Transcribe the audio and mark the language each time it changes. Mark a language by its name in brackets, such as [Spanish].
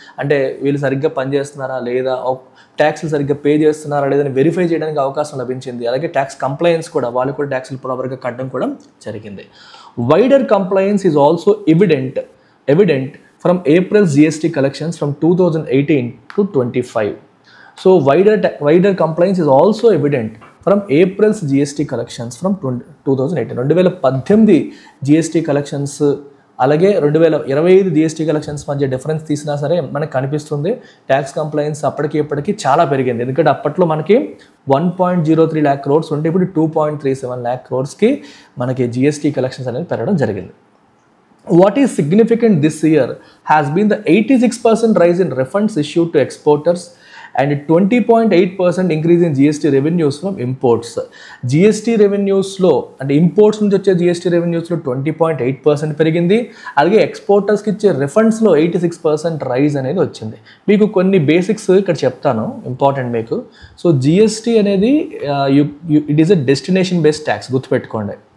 [Telugu] అంటే వీళ్ళు సరిగ్గా పనిచేస్తున్నారా లేదా, ట్యాక్స్లు సరిగ్గా పే చేస్తున్నారా లేదని వెరిఫై చేయడానికి అవకాశం లభించింది. అలాగే ట్యాక్స్ కంప్లైన్స్ కూడా, వాళ్ళు కూడా ట్యాక్స్లు ప్రాపర్గా కట్టడం కూడా జరిగింది. [English] Wider compliance is also evident from April's GST collections from 2018 to 25. So wider compliance is also evident from April's GST collections from 2018. [Telugu] 2018 GST collections అలాగే 2025 GST collections మధ్య డిఫరెన్స్ తీసినా సరే మనకు కనిపిస్తుంది ట్యాక్స్ కంప్లైన్స్ అప్పటికి ఇప్పటికి చాలా పెరిగింది. ఎందుకంటే అప్పట్లో మనకి 1.03 lakh crores ఉంటే ఇప్పుడు 2.37 lakh crores మనకి GST collections అనేది పెరగడం జరిగింది. [English] What is significant this year has been the 86% rise in refunds issued to exporters and 20.8% increase in GST revenues from imports. [Telugu] GST revenuesలో అంటే ఇంపోర్ట్స్ నుంచి వచ్చే GST revenuesలో 20.8% పెరిగింది. అలాగే ఎక్స్పోర్టర్స్కి ఇచ్చే రిఫండ్స్లో 86% రైజ్ అనేది వచ్చింది. మీకు కొన్ని బేసిక్స్ ఇక్కడ చెప్తాను, ఇంపార్టెంట్ మీకు. సో GST అనేది [English] it is a destination based tax, [Telugu] గుర్తుపెట్టుకోండి.